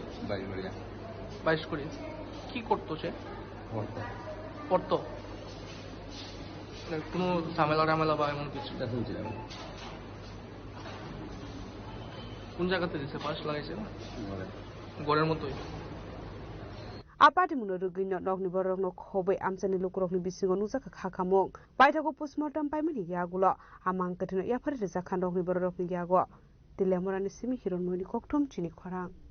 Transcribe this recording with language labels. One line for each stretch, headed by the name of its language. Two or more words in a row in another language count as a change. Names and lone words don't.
Bangla: 22 করি কি করতো সে পড়তো কোনো ঝামেলা রামেলা বা এমন কিছু কোন জায়গাতে দিছে পাশ লাগাইছে গড়ের মতোই
Kok Borok: Apati muno rugino nokni borok no khobe amsani lukurokni bisingo nujaka khakamong baithago postmortem paimani yagulo amang kathino yafari rejakhan nokni borokni yago tilemorani simi hiron moni kokthom chini khorang